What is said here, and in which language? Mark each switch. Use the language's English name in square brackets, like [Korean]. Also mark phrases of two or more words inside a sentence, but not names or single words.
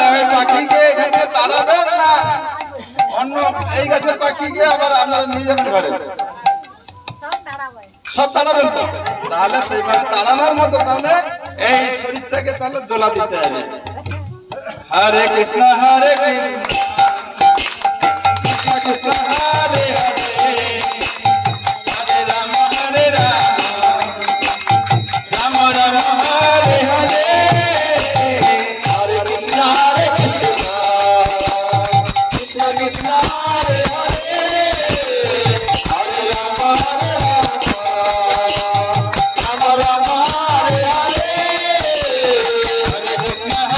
[Bangla] ওই পাখিকে এখানে তাড়াবেন না অন্য এই গাছের পাখিকে আবার আপনারা নিয়ে যাবেন ঘরে? সব তাড়াবেন তো? তাহলে সেইভাবে তাড়ানোর মতো তাহলে এই শরীরটাকে তাহলে দোলা দিতে হবে। [Sanskrit] হরে কৃষ্ণ হরে কৃষ্ণ কৃষ্ণ হরে হরে, হরে রাম হরে রাম, রাম রাম হরে হরে, হরে কৃষ্ণ কৃষ্ণ কৃষ্ণ হরে হরে, হরে রাম হরে রাম, রাম রাম হরে হরে, হরে কৃষ্ণ